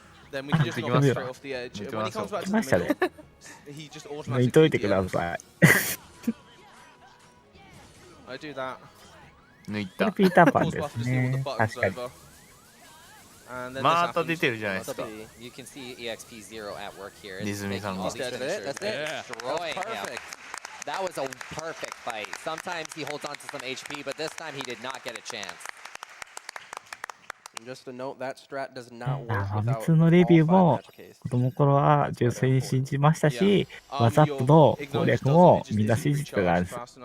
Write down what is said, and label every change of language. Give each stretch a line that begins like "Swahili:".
Japanese: 抜いときますか。来ましたね。抜いといてください。抜いた。ピーターパンですね。確かに。また出てるじゃないですか。
English: You can see EXP0 at work here.
Japanese: ネズミさんが。
English: That's it. Destroying him. That was a perfect fight. Sometimes he holds on to some HP, but this time he did not get a chance. Just to note that strat does not work
Japanese: ファミ通のレビューも子供頃は純粋に信じましたし、ワザップの攻略もみんな信じてたんです。